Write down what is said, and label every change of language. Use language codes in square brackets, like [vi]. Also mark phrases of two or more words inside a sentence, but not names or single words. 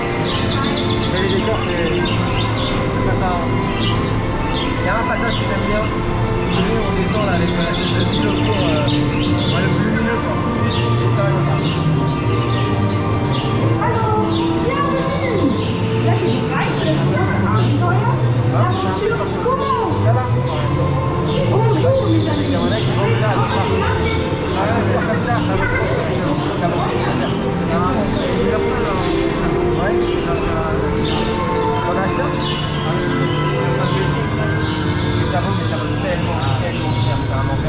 [fr] Mais les décors c'est pas ça. Il y a un passage que j'aime bien. Celui où on descend là avec le petit logo le plus lumineux quoi. C'est ça, Hallo, bienvenue! [de] Seid ihr bereit für das erste Abenteuer? [fr] L'aventure commence! Bonjour mes amis! Ça vaut tellement cher, c'est un enfer.